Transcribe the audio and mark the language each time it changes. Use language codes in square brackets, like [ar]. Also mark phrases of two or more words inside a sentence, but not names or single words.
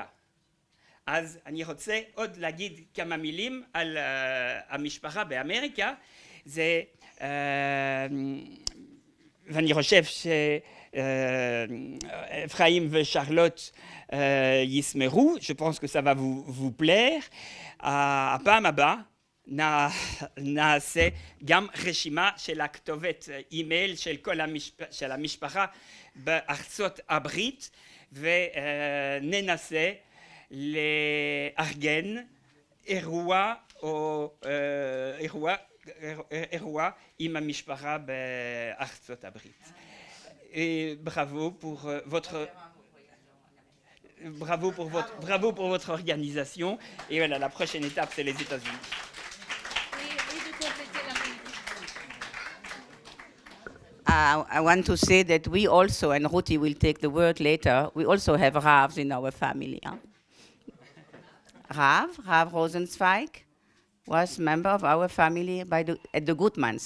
[he] אז אני רוצה עוד להגיד כמה מילים על המשפחה באמריקה. זה, ואני חושב שאפרים ושרלוט ישמחו, [fr] je pense que ça va vous plaire. [he] הפעם הבאה נעשה גם רשימה של הכתובת אימייל של כל של המשפחה בארצות הברית, וננסה לארגן אירוע או אירוע עם המשפחה בארצות הברית. [fr] Bravo pour votre organisation. Et voilà, la prochaine étape, c'est les États-Unis. [en] I want to say that we also, and Ruti will take the word later, we also have Ravs in our family. Huh? Rav Rosenzweig was member of our family at the Gutmans.